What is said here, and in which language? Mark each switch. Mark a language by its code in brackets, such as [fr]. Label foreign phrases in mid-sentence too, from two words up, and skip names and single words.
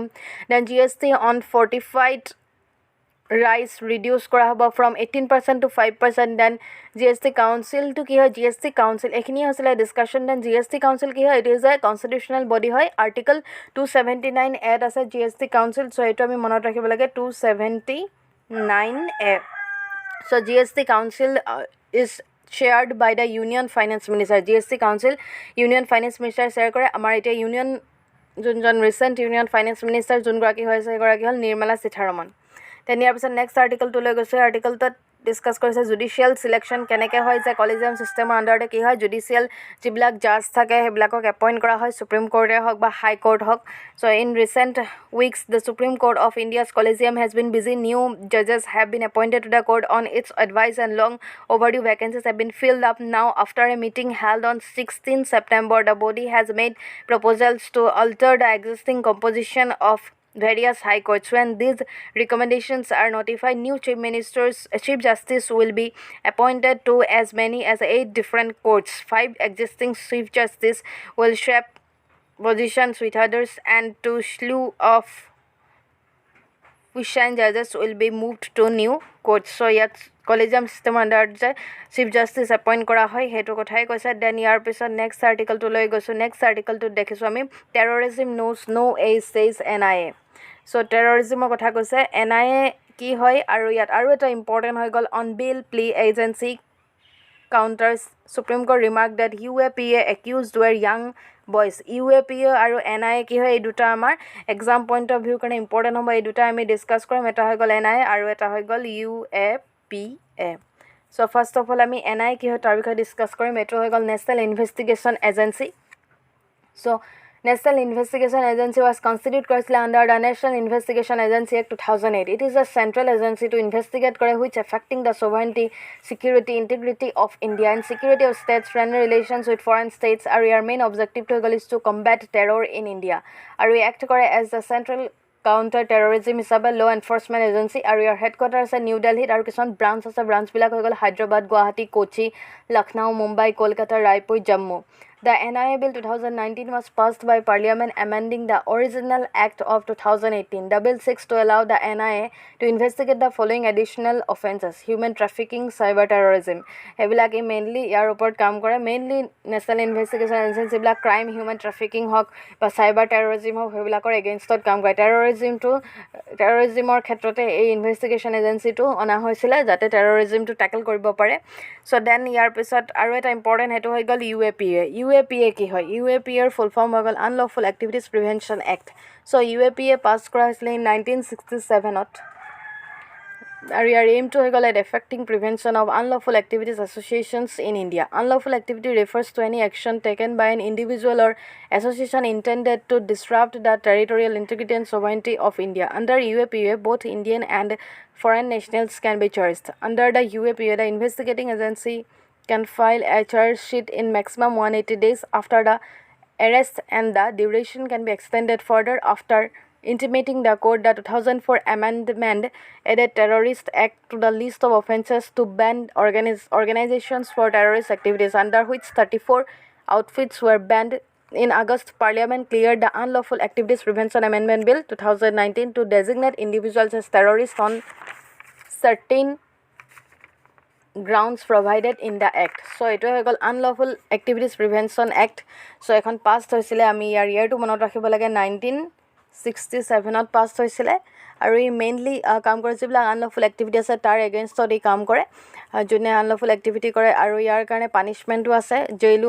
[en] then GST on fortified rice reduce [as] কৰা হ'ব [en] from 18% to 5% then GST [as] কাউন্সিলটো কি হয় GST কাউন্সিল এইখিনি হৈছিলে [en] discussion then GST Council [as] কি হয় [en] it is a constitutional body [as] হয় [en] article 279 A [as] আছে GST কাউন্সিল চ' এইটো আমি মনত ৰাখিব লাগে 279 এ [en] So GST Council is chaired by the Union Finance Minister. GST Council Union Finance Minister share [as] কৰে আমাৰ এতিয়া ইউনিয়ন যোনজন [en] recent Union Finance Minister [as] যোনগৰাকী হৈছে সেইগৰাকী হ'ল নিৰ্মলা সীতাৰমণ দেন ইয়াৰ পিছত নেক্সট আৰ্টিকলটো লৈ গৈছে আৰ্টিকলটোত ডিছকাছ কৰিছে [en] judicial selection [as] কেনেকৈ হয় যে [en] collegium system [as] আণ্ডাৰতে কি হয় জুডিচিয়েল যিবিলাক জাজ থাকে সেইবিলাকক এপইণ্ট কৰা হয় সুপ্ৰিম কোৰ্টে হওক বা হাই কোৰ্ট হওক চ' [en] in recent weeks the Supreme Court of India's collegium has been busy new judges have been appointed to the court on its advice and long overdue vacancies have been filled up now after a meeting held on 16 September. The body has made proposals to alter the existing composition of various high courts. When these recommendations are notified, new chief justice will be appointed to as many as 8 different courts. 5 existing chief justice will swap positions with others and 2 slew of Christian judges will be moved to new courts. [as] So ইয়াত [en] collegium system [as] আণ্ডাৰত যে [en] chief justice appoint [as] কৰা হয় সেইটো কথাই কৈছে দেন ইয়াৰ পিছত নেক্সট আৰ্টিকলটো লৈ গৈছোঁ নেক্সট আৰ্টিকলটোত দেখিছোঁ আমি [en] terrorism knows no age says NIA [as] চ' টেৰৰিজিমৰ কথা কৈছে NIA কি হয় আৰু ইয়াত আৰু এটা ইম্পৰ্টেণ্ট হৈ গ'ল [en] on bail plea agency counters Supreme Court remarked that UAPA accused were young boys. [as] UAPA আৰু NIA কি হয় এই দুটা আমাৰ [en] exam point of view [as] কাৰণে ইম্পৰ্টেণ্ট হ'ব এই দুটা আমি ডিছকাছ কৰিম এটা হৈ গ'ল NIA আৰু এটা হৈ গ'ল UAPA চ' [en] first of all [as] আমি NIA কি হয় তাৰ বিষয়ে ডিছকাছ কৰিম এইটো হৈ গ'ল নেশ্যনেল ইনভেষ্টিগেশ্যন এজেঞ্চি চ' [en] National Investigation Agency was constituted under the National Investigation Agency Act 2008. It is a central agency to investigate which affecting the sovereignty, security, integrity of India and security of states, friendly relations with foreign states. Our main objective is to combat terror in India. Our act as the central counter terrorism hisabe law enforcement agency [as] আৰু ইয়াৰ হেডকোৱাৰ্টাৰ আছে নিউ দিল্লীত আৰু কিছুমান ব্ৰাঞ্চ আছে ব্ৰাঞ্চবিলাক হৈ গ'ল হায়দৰাবাদ গুৱাহাটী কোচি লক্ষ্ণৌ মুম্বাই কলকাতা ৰায়পুৰ জম্মু [en] The NIA Bill 2019 was passed by Parliament amending the original Act of 2018. The bill seeks to allow the NIA to investigate the following additional offences: human trafficking, cyber terrorism. [as] এইবিলাকে মেইনলি ইয়াৰ ওপৰত কাম কৰে মেইনলি নেশ্যনেল ইনভেষ্টিগেশ্যন এজেঞ্চি যিবিলাক ক্ৰাইম [en] human trafficking [as] হওক বা [en] cyber terrorism [as] হওক সেইবিলাকৰ এগেইনষ্টত কাম কৰে টেৰৰিজিমৰ ক্ষেত্ৰতে এই ইনভেষ্টিগেশ্যন এজেঞ্চিটো অনা হৈছিলে যাতে টেৰৰিজিমটো টেকল কৰিব পাৰে চ' দেন ইয়াৰ পিছত আৰু এটা ইম্পৰ্টেণ্ট সেইটো হৈ গ'ল UAPA কি হয় UAPAৰ [en] full form [as] হৈ গ'ল আনলফুল এক্টিভিটিজ প্ৰিভেনশ্যন এক্ট চ' UAPA পাছ কৰা হৈছিলে 1967ত আৰু ইয়াৰ এইমটো হৈ গ'ল [en] effecting prevention of unlawful activities associations in India unlawful activity refers to any action taken by an individual or association intended to disrupt the territorial integrity and sovereignty of India. Under UAPA, both Indian and foreign nationals can be charged. Under the UAPA, the investigating agency can file a charge sheet in maximum 180 days after the arrest and the duration can be extended further after intimating the court. The 2004 amendment added Terrorist Act to the list of offences to ban organizations for terrorist activities, under which 34 outfits were banned. In August, Parliament cleared the Unlawful Activities Prevention Amendment Bill 2019 to designate individuals as terrorists on certain grounds provided in the act. [as] So এইটো হৈ গ'ল আনলফুল এক্টিভিটিজ প্ৰিভেনশ্যন এক্ট চ' এখন পাষ্ট হৈছিলে আমি ইয়াৰ ইয়েৰটো মনত ৰাখিব লাগে 1967ত পাষ্ট হৈছিলে আৰু ই মেইনলি কাম কৰে যিবিলাক [en] unlawful activity [as] আছে তাৰ এগেইনষ্টত ই কাম কৰে যোনে [en] unlawful activity [as] কৰে আৰু ইয়াৰ কাৰণে পানিছমেণ্টো আছে জেইলো